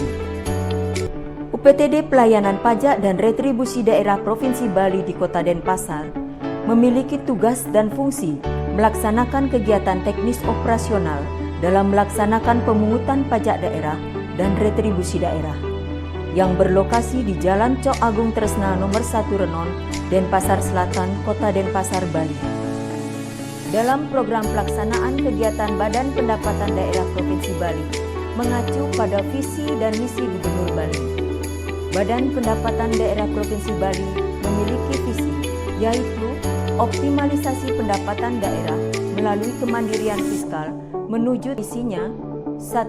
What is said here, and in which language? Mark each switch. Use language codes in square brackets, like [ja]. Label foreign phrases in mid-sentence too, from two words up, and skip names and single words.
[id] UPTD Pelayanan Pajak dan Retribusi Daerah Provinsi Bali di Kota Denpasar memiliki tugas dan fungsi melaksanakan kegiatan teknis operasional dalam melaksanakan pemungutan pajak daerah dan retribusi daerah yang berlokasi di Jalan Cok Agung Tresna nomor 1 Renon, Denpasar Selatan, Kota Denpasar, Bali. Dalam program pelaksanaan kegiatan Badan Pendapatan Daerah Provinsi Bali mengacu pada visi dan misi Gubernur Bali. Badan Pendapatan Daerah Provinsi Bali memiliki visi, yaitu optimalisasi pendapatan daerah melalui kemandirian fiskal menuju isinya 1.